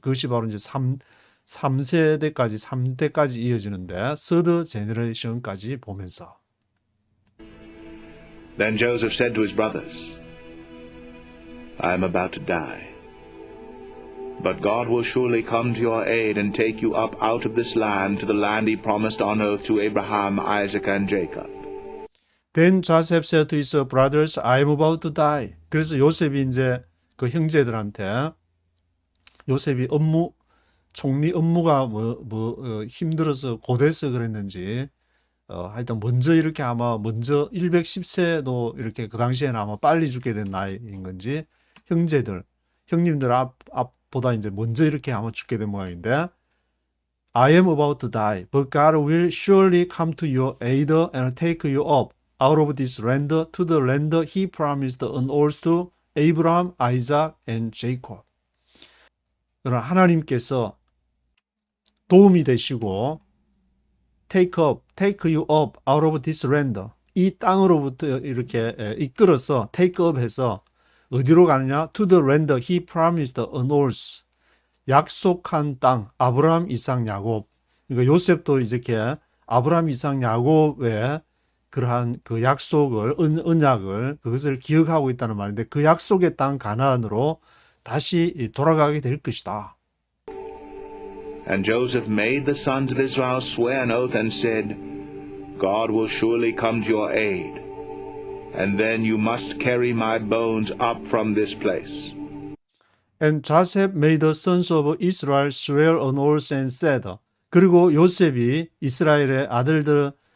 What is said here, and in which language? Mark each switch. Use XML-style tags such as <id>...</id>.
<ko>그것이 바로 이제 3대까지 이어지는데 third generation까지 보면서</ko> <en>Then Joseph said to his brothers, I am about to die. But God will surely come to your aid and take you up out of this land to the land he promised on oath to Abraham, Isaac, and Jacob. Then Joseph said to his brothers, I am about to die.</en> <ko>그래서 요셉이 이제 그 형제들한테 요셉이 총리 업무가 힘들어서 고돼서 그랬는지 하여튼 먼저 이렇게 아마 먼저 110세도 이렇게 그 당시에는 아마 빨리 죽게 된 나이인 건지 형님들 앞보다 이제 먼저 이렇게 아마 죽게 된 모양인데</ko> <en>I am about to die, but God will surely come to your aid and take you up out of this land to the land he promised on oath to Abraham, Isaac, and Jacob.</en> <ko>그러나 하나님께서 도움이 되시고</ko> <en>take you up out of this land.</en> <ko>이 땅으로부터 이렇게 이끌어서 take up 해서 어디로 가느냐?</ko> <en>To the land he promised on oath.</en> <ko>약속한 땅, 아브라함, 이삭, 야곱. 그러니까 요셉도 이렇게 아브라함, 이삭, 야곱의 그러한 그 약속을, 언약을, 그것을 기억하고 있다는 말인데 그 약속의 땅 가나안으로 다시 돌아가게 될 것이다.</ko> <en>And Joseph made the sons of Israel swear an oath and said, God will surely come to your aid, and then you must carry my bones up from this place. And Joseph made the sons of Israel swear an oath and said,</en> <ko>그리고 요셉이 이스라엘의 아들들</ko>